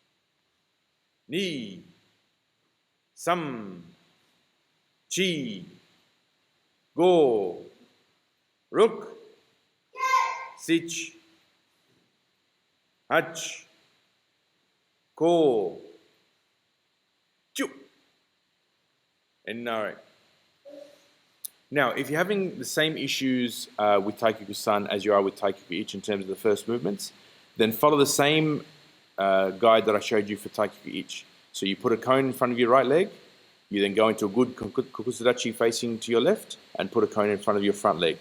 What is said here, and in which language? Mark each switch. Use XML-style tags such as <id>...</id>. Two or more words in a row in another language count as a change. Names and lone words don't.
<ja>Ni. Sam. Chi. Go. Ruk. Sich. Hach. Ko. Chu. And nare.</ja> <en>Now, if you're having the same issues with taikyoku-san as you are with taikyoku-ich in terms of the first movements, then follow the same guide that I showed you for taikyoku-ich. So you put a cone in front of your right leg, you then go into a good kokusudachi facing to your left, and put a cone in front of your front leg.</en>